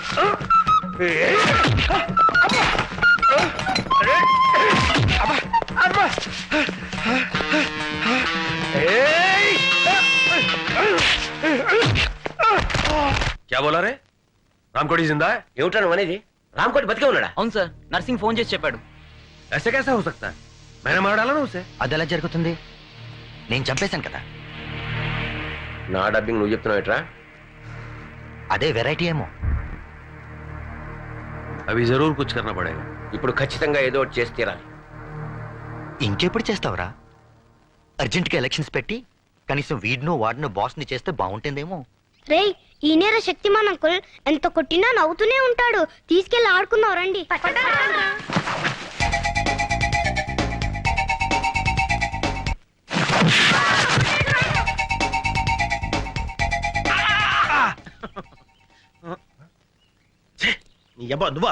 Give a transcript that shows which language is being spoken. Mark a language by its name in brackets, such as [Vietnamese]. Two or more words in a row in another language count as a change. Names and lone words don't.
[Hindi] क्या बोला रे? रामकोटी जिंदा है? [Telugu] ఏమిటా నువ్వు అనేది? రామ్కోటి బతికే ఉన్నాడా? అవును సార్, నర్సింగ్ ఫోన్ చేసి చెప్పాడు. [Hindi] ऐसे कैसे हो सकता है? मैंने मार डाला ना उसे. [Telugu] అది ఎలా జరుగుతుంది? నేను చంపేశాను కదా. నా డబ్బింగ్ నువ్వు చెప్తున్నావు ఎట్రా? అదే వెరైటీ ఏమో. [Hindi] अभी जरूर कुछ करना पड़ेगा. [Telugu] ఇప్పుడు ఖచ్చితంగా ఏదో ఒకటి చేసి తీరాలి. ఇంకెప్పుడు చేస్తావురా? అర్జెంట్గా ఎలక్షన్స్ పెట్టి కనీసం వీడినో వాడినో బాస్ని చేస్తే బాగుంటుందేమో. రేయ్, ఈనేరా శక్తిమాన్ అంకుల్. ఎంత కొట్టినా నవ్వుతూనే ఉంటాడు. తీసుకెళ్ళి ఆడుకుందాం రండి. నీ అబ్బా నువ్వా?